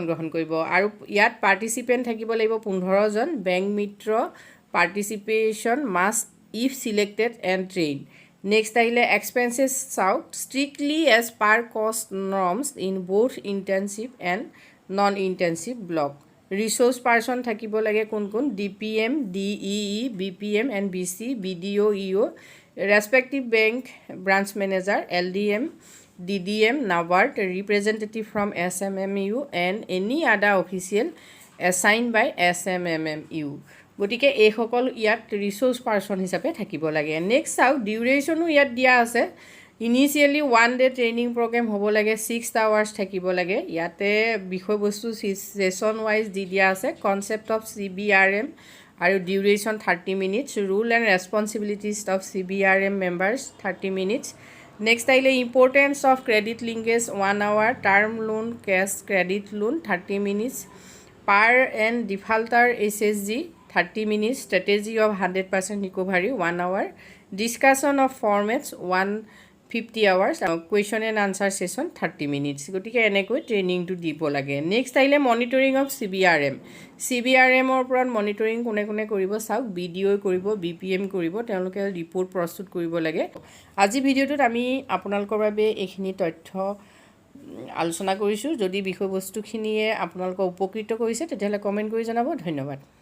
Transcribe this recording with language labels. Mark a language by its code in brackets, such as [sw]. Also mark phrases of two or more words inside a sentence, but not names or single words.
[as] গ্ৰহণ কৰিব আৰু ইয়াত পাৰ্টিচিপেণ্ট থাকিব লাগিব 15 জন বেংক মিত্ৰ [en] participation must if selected and train next আহিলে expenses চাওক strictly as per cost norms in both intensive and non intensive block resource person [as] থাকিব লাগে কোন [en] DPM DEE BPM and BC BDO EO respective bank branch manager LDM DDM NABARD representative from SMMU and any other official assigned by SMMU [as] গতিকে এইসকল ইয়াত [en] resource person [as] হিচাপে থাকিব লাগে নেক্সট চাওক ডিউৰেশ্যনো ইয়াত দিয়া আছে [en] initially 1 day training program [as] হ'ব লাগে 6 আৱাৰ্ছ থাকিব লাগে ইয়াতে বিষয়বস্তু [en] session wise [as] দি দিয়া আছে [en] concept of CBRM আৰু duration 30 minutes role and responsibilities of CBRM members 30 minutes next আহিলে importance of credit linkage 1 hour term loan cash credit loan 30 minutes পাৰ and defaulter SSG 30 minutes strategy of 100% recovery 1 hour discussion of formats 150 hours question and answer session 30 minutes [as] গতিকে এনেকৈ ট্ৰেইনিং টো দিব লাগে [en] next আহিলে monitoring of [as] CBRM ৰ ওপৰত মনিটৰিং কোনে কোনে কৰিব চাওক BDO কৰিব BPM কৰিব তেওঁলোকে ৰিপৰ্ট প্ৰস্তুত কৰিব লাগে আজি ভিডিঅ'টোত আমি আপোনালোকৰ বাবে এইখিনি তথ্য আলোচনা কৰিছোঁ যদি বিষয়বস্তুখিনিয়ে আপোনালোকক উপকৃত কৰিছে তেতিয়াহ'লে কমেণ্ট কৰি জনাব ধন্যবাদ